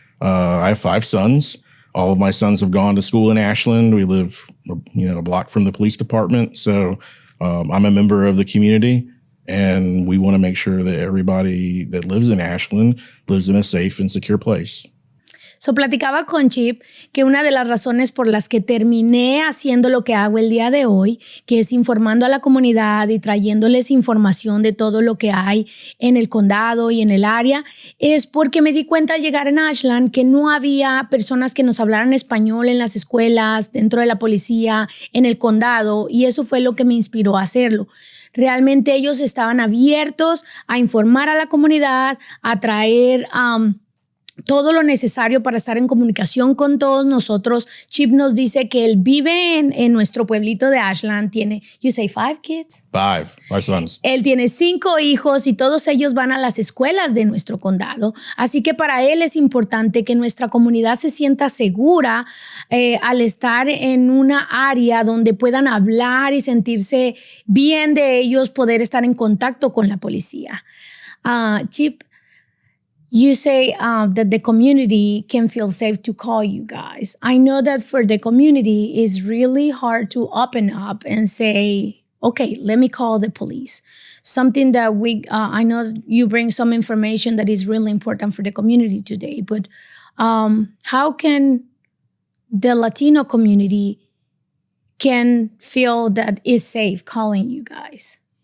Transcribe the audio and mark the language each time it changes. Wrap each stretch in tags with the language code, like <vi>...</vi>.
<en>I have 5 sons. All of my sons have gone to school in Ashland. We live, a block from the police department. So I'm a member of the community, and we want to make sure that everybody that lives in Ashland lives in a safe and secure place.</en> <es>So platicaba con Chip que una de las razones por las que terminé haciendo lo que hago el día de hoy, que es informando a la comunidad y trayéndoles información de todo lo que hay en el condado y en el área, es porque me di cuenta al llegar en Ashland que no había personas que nos hablaran español en las escuelas, dentro de la policía, en el condado, y eso fue lo que me inspiró a hacerlo. Realmente ellos estaban abiertos a informar a la comunidad, a traer todo lo necesario para estar en comunicación con todos nosotros. Chip nos dice que él vive en nuestro pueblito de Ashland. Tiene,</es> <en>you say 5 kids? 5 sons.</en> <es>Él tiene 5 hijos y todos ellos van a las escuelas de nuestro condado. Así que para él es importante que nuestra comunidad se sienta segura al estar en una área donde puedan hablar y sentirse bien de ellos, poder estar en contacto con la policía.</es> <en>Chip, you say that the community can feel safe to call you guys. I know that for the community, it's really hard to open up and say, okay, let me call the police. something that I know you bring some information that is really important for the community today, but how can the Latino community can feel that it's safe calling you guys?</en>